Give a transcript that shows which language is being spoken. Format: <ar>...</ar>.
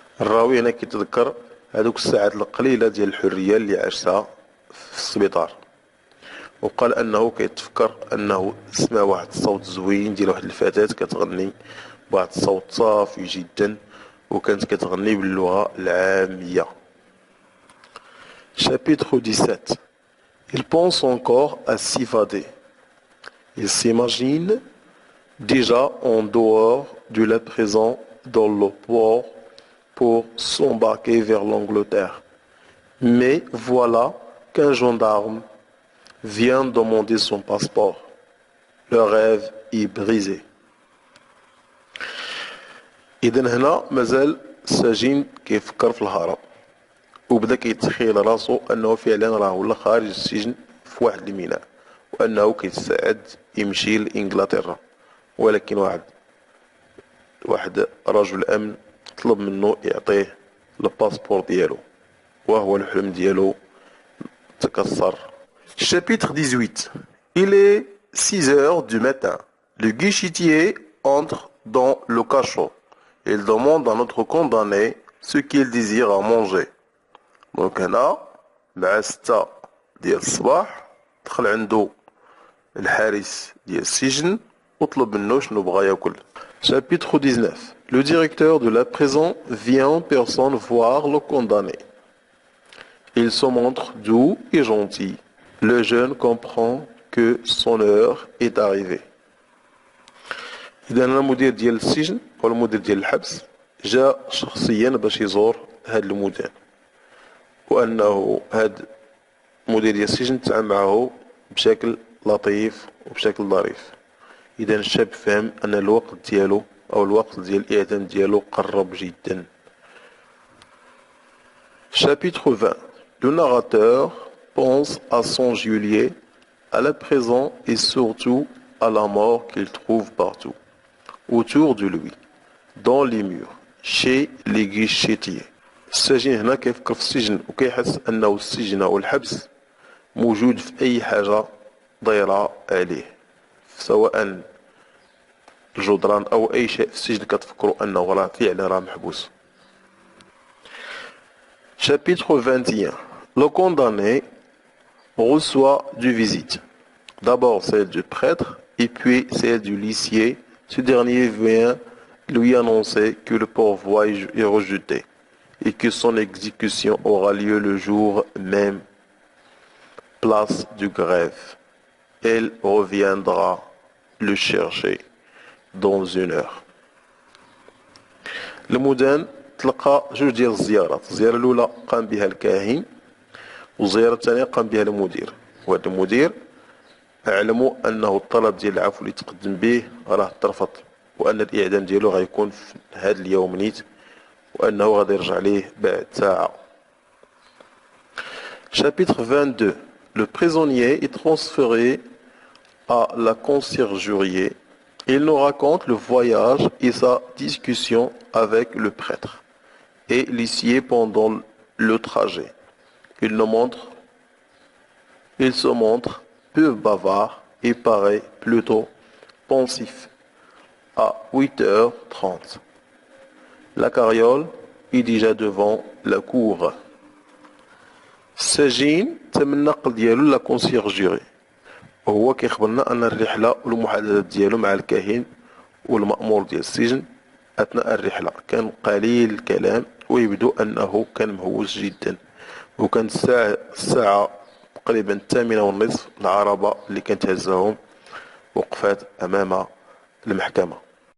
<ar>الراوي هنا كيتذكر هذوك الساعات القليلة ديال الحرية اللي عاشها في السبيطار وقال أنه كيتفكر أنه سمع واحد الصوت زوين ديال واحد الفتاة كتغني بواحد الصوت صافي جدا وكانت كتغني باللغة العامية.</ar> <fr>Chapitre 17. Il pense encore à s'évader. Il s'imagine déjà en dehors de la prison dans le port pour s'embarquer vers l'Angleterre. Mais voilà qu'un gendarme vient demander son passeport. Le rêve est brisé.</fr> <ar>إذن هنا مازال السجين كيفكر في الهرب وبدا كيتخيل راسو انه فعلا راه ولا خارج السجن في واحد الميناء وانه كيتساعد يمشي لانجلترا ولكن واحد رجل امن طلب منه يعطيه الباسبور ديالو وهو الحلم ديالو تكسر.</ar> <fr>Chapitre 18. Il est 6 heures du matin. Le guichetier entre dans le cachot. Il demande à notre condamné ce qu'il désire à manger.</fr> <ar>دونك هنا مع 6 ديال الصباح دخل عنده الحارس ديال السجن وطلب منه شنو بغا ياكل.</ar> <fr>Chapitre 19. Le directeur de la prison vient en personne voir le condamné. Il se montre doux et gentil. Le jeune comprend que son heure est arrivée.</fr> <ar>إذا المدير ديال السجن أو المدير ديال الحبس جاء شخصيا باش يزور هاد المدان وأنه هاد مدير ديال السجن تعامل معه بشكل لطيف وبشكل ظريف. إذا الشاب فهم أن الوقت ديالو أو الوقت ديال الإعدام ديالو قرب جدا.</ar> <fr>Chapitre 20. Le narrateur pense à son geôlier, à la prison et surtout à la mort qu'il trouve partout, autour de lui, dans les murs, chez les guichetiers.</fr> <ar>السجين هنا كيفكر في السجن وكيحس أنه السجن أو الحبس موجود في أي حاجة دايرة عليه سواء الجدران أو أي شيء في السجن كتفكروا أنه راه فعلا راه محبوس.</ar> <fr>Chapitre 21. Le condamné reçoit deux visites. D'abord celle du prêtre et puis celle du huissier. Ce dernier vient lui annoncer que le pourvoi est rejeté et que son exécution aura lieu le jour même. Place de grève. Elle reviendra le chercher dans 1 heure.</fr> <ar>المدان تلقى جوج ديال الزيارات. الزيارة الأولى قام بها الكاهن والزيارة الثانية قام بها المدير وهذا المدير أعلموا أنه الطلب ديال العفو اللي تقدم به راه ترفض وأن الإعدام ديالو غيكون في هذا اليوم نيت وأنه غادي يرجع ليه بعد ساعة.</ar> <fr>Chapitre 22. Le prisonnier est transféré à la conciergerie. Il nous raconte le voyage et sa discussion avec le prêtre et l'huissier pendant le trajet. Il nous montre, il se montre peu bavard et paraît plutôt pensif. À 8h30, la carriole est déjà devant la cour.</fr> <ar>السجين تم النقل ديالو لا كونسيرجيري وهو كيخبرنا ان الرحله والمحادثات ديالو مع الكاهن والمأمور ديال السجن اثناء الرحله كان قليل الكلام ويبدو انه كان مهووس جدا وكانت الساعه تقريبا 8:30 العربه اللي كانت هزهم وقفات امام المحكمه.</ar>